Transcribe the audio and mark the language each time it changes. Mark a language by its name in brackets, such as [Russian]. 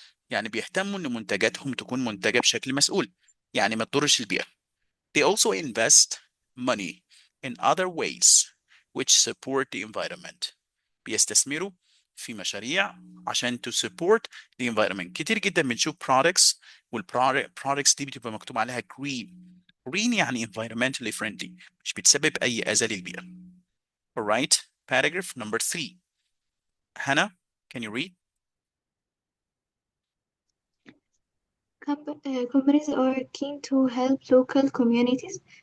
[Arabic] يعني بيهتموا إن منتجاتهم تكون منتجة بشكل مسؤول. يعني ما تضرش البيئة. [English] They also invest money in other ways which support the environment. [Arabic] بيستثمروا في مشاريع عشان [English] to support the environment. [Arabic] كتير جدا بنشوف products products دي بتبقى مكتوب عليها green. [English] Green يعني environmentally friendly. [Arabic] مش بتسبب أي أذى للبيئة. [English] Alright, paragraph number 3. Hannah, can you read? Companies are keen to help local communities